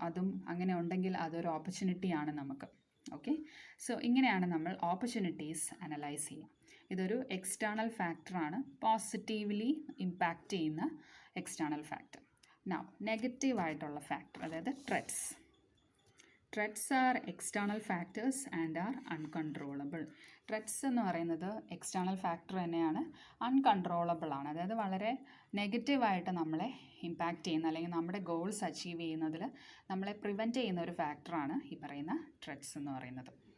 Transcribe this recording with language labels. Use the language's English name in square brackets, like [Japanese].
[Malayalam] അതും അങ്ങനെ ഉണ്ടെങ്കിൽ അതൊരു ഓപ്പർച്യൂണിറ്റിയാണ് നമുക്ക്. ഓക്കെ, സോ ഇങ്ങനെയാണ് നമ്മൾ ഓപ്പർച്യൂണിറ്റീസ് അനലൈസ് ചെയ്യുക. ഇതൊരു എക്സ്റ്റേണൽ ഫാക്ടറാണ്, പോസിറ്റീവ്ലി ഇമ്പാക്റ്റ് ചെയ്യുന്ന എക്സ്റ്റേണൽ ഫാക്ടർ. നൗ നെഗറ്റീവായിട്ടുള്ള ഫാക്ടർ, അതായത് threats. [English] Threats are external factors and are uncontrollable. [Malayalam] Threats എന്ന് പറയുന്നത് എക്സ്റ്റേണൽ ഫാക്ടർ തന്നെയാണ്, അൺകൺട്രോളബിൾ ആണ്. അതായത് വളരെ നെഗറ്റീവായിട്ട് നമ്മളെ ഇമ്പാക്റ്റ് ചെയ്യുന്ന, അല്ലെങ്കിൽ നമ്മുടെ ഗോൾസ് അച്ചീവ് ചെയ്യുന്നതിൽ നമ്മളെ പ്രിവെൻറ്റ് ചെയ്യുന്ന ഒരു ഫാക്ടറാണ് ഈ പറയുന്ന ത്രെറ്റ്സ് എന്ന് പറയുന്നത്.